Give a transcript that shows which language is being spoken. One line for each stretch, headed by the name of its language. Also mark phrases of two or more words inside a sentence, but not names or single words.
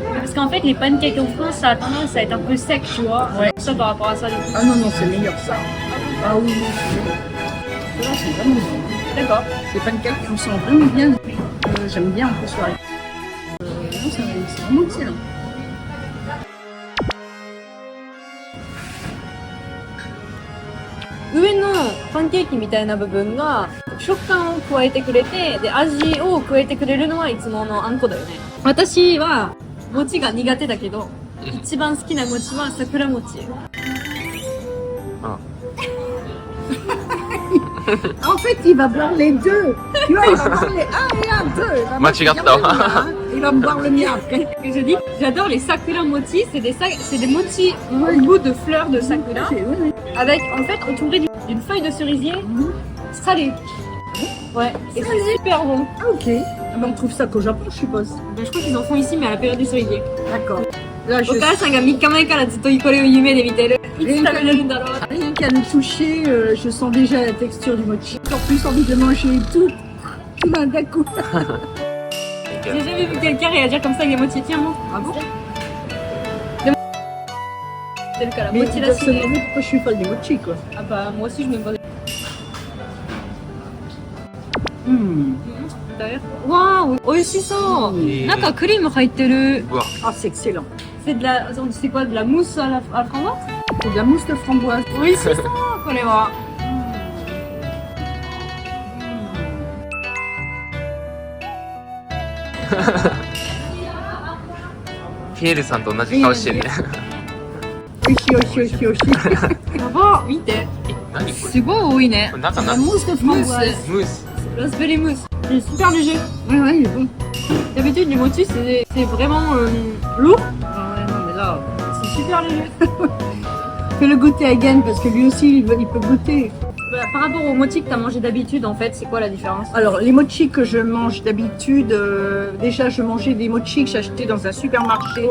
French: parce qu'en fait, les pancakes en France, ça a tendance à être un peu sec, tu vois. Ouais. Ça par rapport à ça, du coup. Ah non, non, c'est meilleur ça. Ah oui, là, c'est vraiment bon. D'accord. Les pancakes, on sent vraiment bien. J'aime bien en plus le haricot. Non, c'est vraiment excellent.
Japanese: 上のパンケーキみたいな部分が食感を加えてくれて、で味を加えてくれるのはいつものあんこだよね。私は餅が苦手だけど、一番好きな餅は桜餅。
French: En fait, il va boire les deux. Tu vois, il va boire les 1 et 1, 2. Il va me boire le mien après. Je dis, j'adore les
Japanese: 桜餅.
French: C'est des mochi au goût de fleurs de sakura. Avec, en fait, entouré d'une feuille de cerisier salée. Ouais, et c'est super bon. Ah, ok. Ah, ben, on trouve ça qu'au Japon, je suppose. Ben, je crois qu'ils en font ici, mais à la période des cerisiers. D'accord. Là, je
Japanese: お母さんが3日前からずっとこれを夢で見てる。いつ食べれるんだろう。
French: rien qu'à le toucher, je sens déjà la texture du mochi. Encore plus envie de manger tout d'un coup. J'ai jamais vu quelqu'un réagir comme ça avec les mochi. Tiens, moi. Ah bon? C'est le cas, la Mais mochi tu là, dois se c'est... demander pourquoi je suis fan des mochi, quoi. Ah bah, moi aussi, je me demandais. D'ailleurs. Waouh,
Japanese: 美味しそう。中クリーム入ってる。うわ、
French: Ah, c'est excellent. C'est de la, c'est quoi, de la mousse à la framboise? C'est de la mousse de framboise.
Japanese: 美味しそう、これは。ピエールさんと同じ顔してるね。美味しい、美味しい、美味しい、美味しい. やば、見て。え、何これ？すごい多いね。これ中
French: La
Japanese: 何？
French: mousse de framboise.
Japanese: ムース。
English: Raspberry mousse.
French: C'est super léger. Ouais, ouais, il est bon. D'habitude, les mochi, c'est vraiment lourd. Ah ouais, non, mais là, C'est super léger. fais-le goûter à Yann parce que lui aussi, il peut goûter. Bah, par rapport aux mochi que t'as mangé d'habitude, en fait, c'est quoi la différence? Alors, les mochis que je mange d'habitude, déjà, je mangeais des mochis que j'achetais dans un supermarché